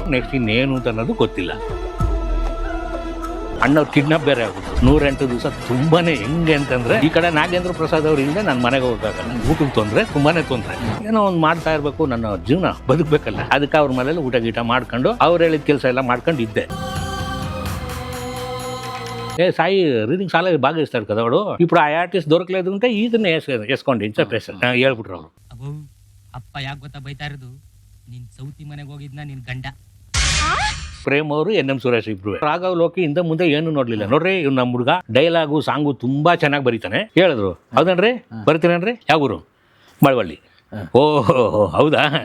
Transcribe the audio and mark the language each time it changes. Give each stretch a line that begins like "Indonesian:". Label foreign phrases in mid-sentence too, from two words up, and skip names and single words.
Kannada: ನೆಕ್ಸ್ಟ್ ಇನ್ನೇನು ಅಂತ ಅನ್ನೋದು ಗೊತ್ತಿಲ್ಲ. ಅಣ್ಣವ್ರು ಕಿಡ್ನಾಪ್ ಬೇರೆ ಆಗುತ್ತೆ. 108 ದಿವಸ ತುಂಬಾನೇ ಹೆಂಗೆ ಅಂತಂದ್ರೆ, ಈ ಕಡೆ ನಾಗೇಂದ್ರ ಪ್ರಸಾದ್ ಅವ್ರ ಹಿಂದೆ ನನ್ನ ಮನೆಗೆ ಹೋಗಕ್ಕಾಗಲ್ಲ. ಊಟಕ್ಕೆ ತೊಂದ್ರೆ, ತುಂಬಾನೇ ತೊಂದ್ರೆ. ಏನೋ ಒಂದು ಮಾಡ್ತಾ ಇರ್ಬೇಕು, ನನ್ನ ಜೀವನ ಬದುಕಬೇಕಲ್ಲ. ಅದಕ್ಕೆ ಅವ್ರ ಮನೇಲಿ ಊಟ ಗೀಟ ಮಾಡ್ಕೊಂಡು ಅವ್ರು ಹೇಳಿದ ಕೆಲಸ ಎಲ್ಲ ಮಾಡ್ಕೊಂಡು ಇದ್ದೆ.
Telugu: సాయి రీడింగ్ చాలా బాగా ఇస్తాడు కదా వాడు. ఇప్పుడు ఆ ఆర్టిస్ట్ దొరకలేదు అంటే
Kannada: ಇದನ್ನೇ ಎಸ್ಕೊಂಡು ಇನ್ಸರ್ಟೇಷನ್ ಹೇಳ್ಬಿಟ್ರು ಅವರು. ಅಬ್ಬೋ ಅಪ್ಪ ಯಾಕೆ ಗೊತ್ತಾ ಬೈತಾ ಇರೋದು, ನೀನ್ ಸೌತಿ ಮನೆಗೆ ಹೋಗಿದ್ನ ನಿನ್ ಗಂಡ ಪ್ರೇಮ್ ಅವರು NM ಸುರೇಶ್ ಇಬ್ರು. ರಾಘವ್ ಲೋಕಿ ಇಂದ ಮುಂದೆ ಏನು ನೋಡ್ಲಿಲ್ಲ. ನೋಡ್ರಿ ಇವ್ ನಮ್ಮ ಹುಡುಗ ಡೈಲಾಗು ಸಾಂಗು ತುಂಬಾ ಚೆನ್ನಾಗಿ ಬರೀತಾನೆ ಹೇಳಿದ್ರು. ಹೌದನ್ರಿ, ಬರೀತೀರೇನ್ರಿ? ಯಾವ ಊರು? ಮಳವಳ್ಳಿ. ಓಹೋ ಹೌದಾ.